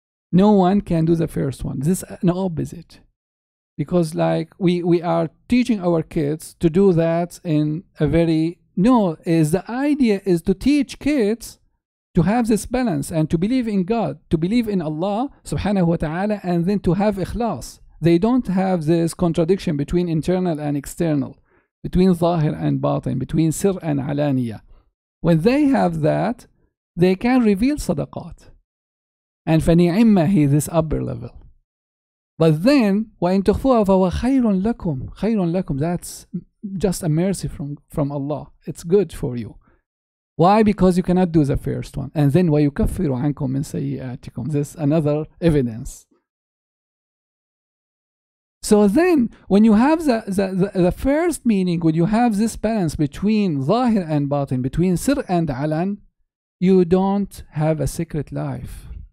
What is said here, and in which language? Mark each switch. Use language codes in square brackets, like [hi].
[en] No one can do the first one. This is an opposite. Because like we are teaching our kids to do that in a very, no, is the idea is to teach kids to have this balance and to believe in God, to believe in Allah subhanahu wa ta'ala, and then to have ikhlas. They don't have this contradiction between internal and external, between zahir and batin, between sir and alaniya. When they have that, they can reveal sadaqat. And فَنِعِمَّ he, this upper level. But then, [ar] وَإِن تُخْفُوهَا فَهُوَ خَيْرٌ لَكُمْ. خَيْرٌ لَكُمْ, [en] that's just a mercy from Allah. It's good for you. Why? Because you cannot do the first one. And then [ar] وَيُكَفِّرُ عَنْكُم مِّن سَيِّئَاتِكُم. [en] This is another evidence. So then, when you have the first meaning, when you have this balance between zahir and batin, between sir and alan, you don't have a secret life.